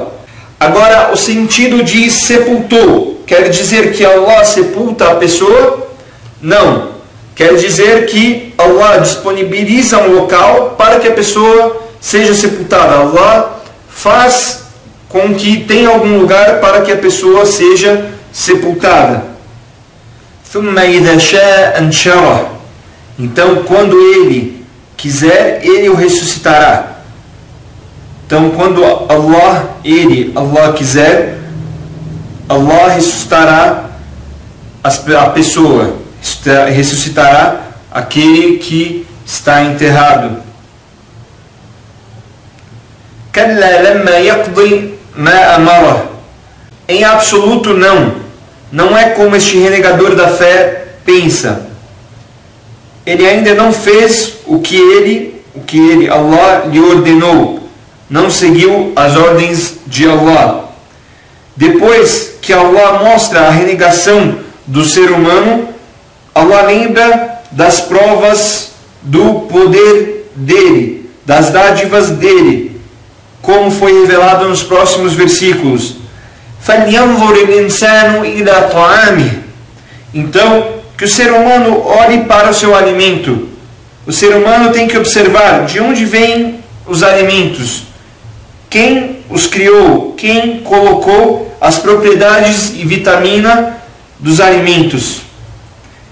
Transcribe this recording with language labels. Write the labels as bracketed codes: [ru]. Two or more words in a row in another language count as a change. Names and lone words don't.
[pt] Agora, o sentido de sepultou quer dizer que Allah sepulta a pessoa? Não. Quer dizer que Allah disponibiliza um local para que a pessoa seja sepultada. Allah faz com que tenha algum lugar para que a pessoa seja sepultada. [ar] ثُمَّ إِذَا شَاءَ أَنْشَرَهُ. [pt] Então, quando Ele quiser, Ele o ressuscitará. Então, quando Allah quiser, Allah ressuscitará a pessoa, ressuscitará aquele que está enterrado. [ar] كَلَّا لَمَّا يَقْضِي مَا أَمَرَهُ. [pt] Em absoluto não é como este renegador da fé pensa. Ele ainda não fez o que Allah lhe ordenou, não seguiu as ordens de Allah. Depois que Allah mostra a renegação do ser humano, Allah lembra das provas do poder dele, das dádivas dele, como foi revelado nos próximos versículos. [ar] فَلْيَنْظُرِ الْإِنسَانُ إِلَى طَعَامِهِ. [pt] Então, que o ser humano olhe para o seu alimento. O ser humano tem que observar de onde vêm os alimentos, quem os criou, quem colocou as propriedades e vitamina dos alimentos.